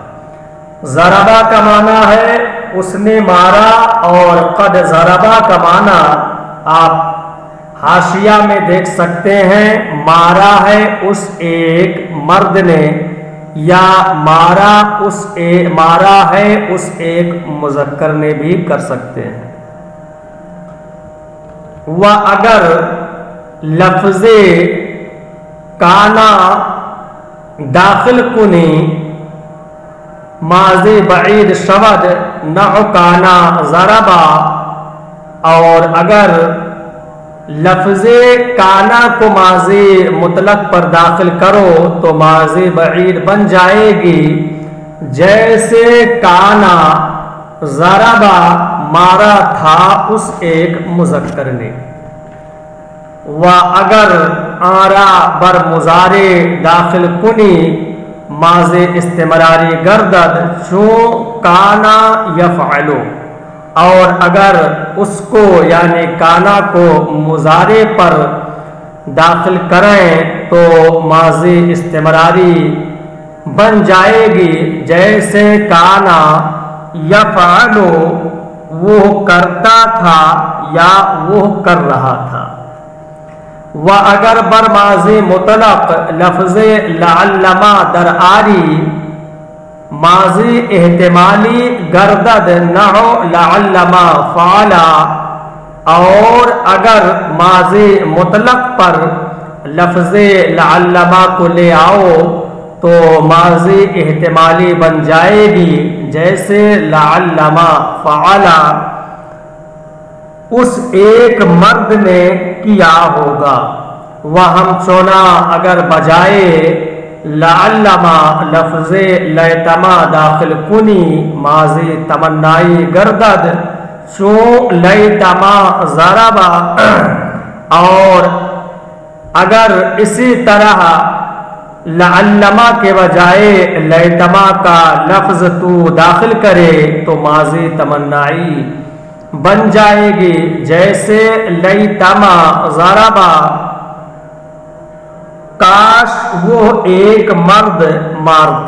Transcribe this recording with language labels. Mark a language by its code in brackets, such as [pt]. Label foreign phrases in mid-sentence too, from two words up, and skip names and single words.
[ur] ضربا کا معنی ہے اس نے مارا اور [ar] قد ضربا [ur] کا معنی آپ حاشیہ میں دیکھ سکتے ہیں، مارا ہے اس ایک مرد نے یا مارا ہے اس ایک مذکر نے بھی کر سکتے ہیں۔ [fa] و اگر لفظ کانا داخل کنی ماضی بعید شود [ur] نحو [ar] کانا ضربا، [ur] اور اگر لفظ کانا کو ماضی مطلق پر داخل کرو تو ماضی بعید بن جائے گی، جیسے [ar] کانا ضربا [ur] مارا تھا اس ایک مذکر نے۔ [fa] و اگر آرا بر مضارع داخل کنی ماضی استمراری گردد، [ur] چون [ar] کانا یفعلو، [ur] اور اگر اس کو یعنی کانا کو مضارع پر داخل کریں تو ماضی استمراری بن جائے گی، جیسے [ar] کانا یفعلو، [ur] وہ کرتا تھا یا وہ کر رہا تھا۔ [fa] و اگر بر ماضی مطلق لفظ لعلما در آری ماضی احتمالی گردد نحو [ar] لعلما فعلا، [ur] اور اگر ماضی مطلق پر لفظ لعلما کو لے آؤ تو ماضی احتمالی بن جائے گی، جیسے [ar] لعلما فعلا، [ur] اس ایک مرد نے کیا ہوگا۔ [fa] وہم چونا اگر بجائے لعلما لفظ لیتما داخل کنی ماضی تمنائی گردد، چون [ar] لیتما ضربا، [ur] اور اگر اسی طرح لعلما کے بجائے لیتما کا لفظ تو داخل کرے تو ماضی تمنائی بن جائے گی، جیسے [ar] لیتما ضربا، [ur] کاش وہ ایک مرد مارتا۔